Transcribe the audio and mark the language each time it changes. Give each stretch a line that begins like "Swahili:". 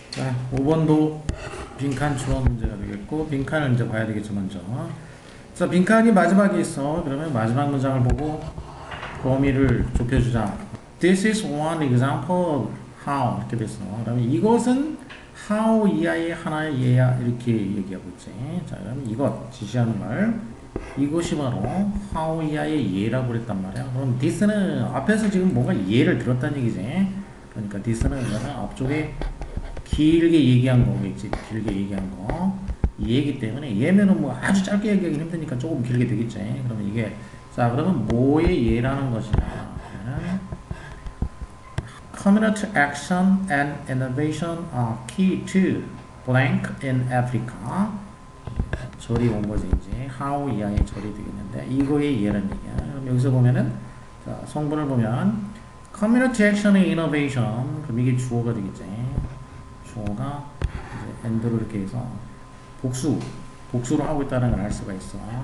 Korean: 자, 5번도 빈칸 추론 문제가 되겠고, 빈칸을 이제 봐야 되겠죠, 먼저. 자, 빈칸이 마지막에 있어. 그러면 마지막 문장을 보고 범위를 좁혀주자.
English: This is one example of how.
Korean: 이렇게 됐어. 그러면 이것은 how 이하의 하나의 예야. 이렇게 얘기하고 있지. 자, 그러면 이것, 지시하는 말. 이것이 바로 how 이하의 예라고 그랬단 말이야. 그럼 this는 앞에서 지금 뭔가 예를 들었다는 얘기지. 그러니까 this는 앞쪽에 길게 얘기한 거겠지. 길게 얘기한 거. 얘기 때문에 얘면은 뭐 아주 짧게 얘기하기 힘드니까 조금 길게 되겠지. 그러면 이게 자 그러면 뭐의 예라는 것이냐?
English: Community action and innovation are key to blank in Africa.
Korean: 절이 온 거지 이제 how 이하의 절이 되겠는데 이거의 예라는 얘기야. 그럼 여기서 보면은 자 성분을 보면
English: community action and innovation
Korean: 그럼 이게 주어가 되겠지. 주어가 이제 and로 이렇게 해서 복수로 하고 있다는 걸 알 수가 있어.